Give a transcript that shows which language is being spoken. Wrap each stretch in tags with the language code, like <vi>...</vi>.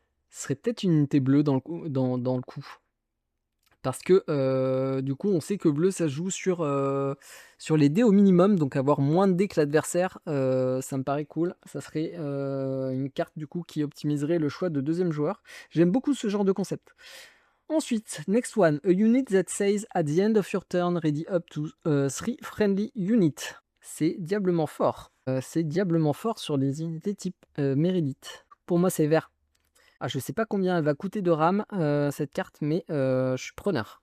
<fr>Ce serait peut-être une unité bleue dans le coup. Parce que du coup, on sait que bleu, ça joue sur les dés au minimum. Donc avoir moins de dés que l'adversaire, ça me paraît cool. Ça serait une carte du coup qui optimiserait le choix de deuxième joueur. J'aime beaucoup ce genre de concept. Ensuite,</fr> <en>next one, a unit that says at the end of your turn, ready up to 3 friendly units.</en> <fr>C'est diablement fort. C'est diablement fort sur les unités type Meredith. Pour moi, c'est vert. Ah, je sais pas combien elle va coûter de RAM, cette carte, mais je suis preneur.</fr>